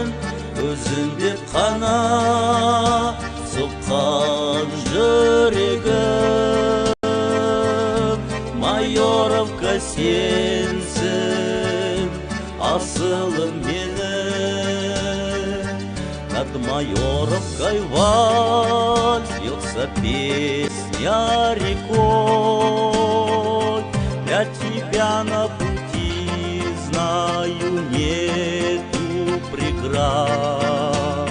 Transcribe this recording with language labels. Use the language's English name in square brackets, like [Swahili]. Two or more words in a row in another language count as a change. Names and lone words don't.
[Kazakh] Өзіңде қана соққан жүрегім, Майоровка сенсің асылым менің. [Russian] Над Майоровкой вальс льется песня рекой. Для тебя на пути, знаю, нету преград.